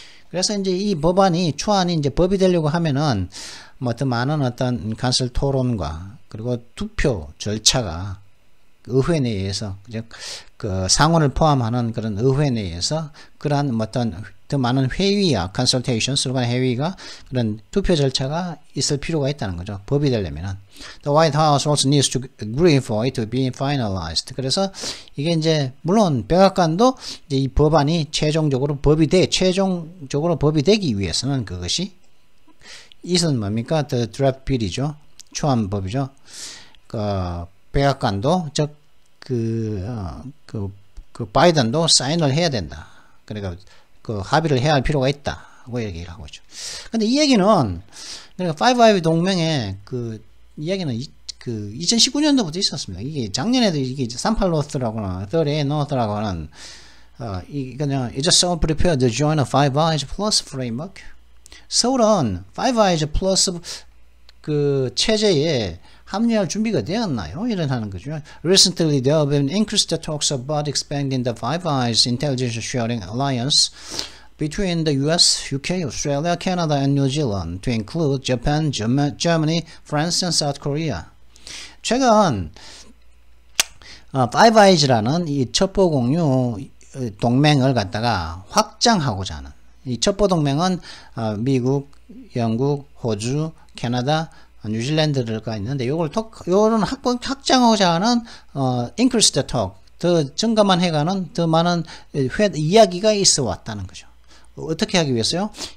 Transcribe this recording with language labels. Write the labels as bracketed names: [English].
[Korean] 그래서 이제 이 법안이 초안이 이제 법이 되려고 하면은 뭐 더 많은 어떤 간설 토론과 그리고 투표 절차가 의회 내에서 그 상원을 포함하는 그런 의회 내에서 그러한 어떤 더 많은 회의와 consultations, 회의가 그런 투표 절차가 있을 필요가 있다는 거죠. 법이 되려면은. [English] The White House also needs to agree for it to be finalized. [Korean] 그래서 이게 이제 물론 백악관도 이제 이 법안이 최종적으로 법이 되기 위해서는 그것이 이것은 뭡니까? [English] The draft bill이죠. [Korean] 초안법이죠. 그 백악관도 그 바이든도 사인을 해야 된다. 그러니까 그 합의를 해야 할 필요가 있다. 고 얘기를 하고 있죠. 근데 이 얘기는 그러니까 Five Eyes 동맹의 그 이야기는 그 2019년도부터 있었습니다. 이게 작년에도 이게 38노스라고나 38노스라고 하는 이 그냥 [English] Is Seoul prepared to join a Five Eyes Plus framework? [Korean] 서울은 Five Eyes Plus 그 체제에 합류할 준비가 되었나요? 이런 거죠. [English] Recently, there have been increased talks about expanding the Five Eyes Intelligence Sharing Alliance between the US, UK, Australia, Canada, and New Zealand to include Japan, Germany, France, and South Korea. [Korean] 최근 Five Eyes라는 이 첩보 공유 동맹을 갖다가 확장하고자 하는 이 첩보 동맹은 미국, 영국, 호주, 캐나다, 뉴질랜드가 있는데 요거는 확장하고자 하는 [English] increase the talk, [Korean] 더 증가만 해가는 더 많은 이야기가 있어 왔다는 거죠. 어떻게 하기 위해서요?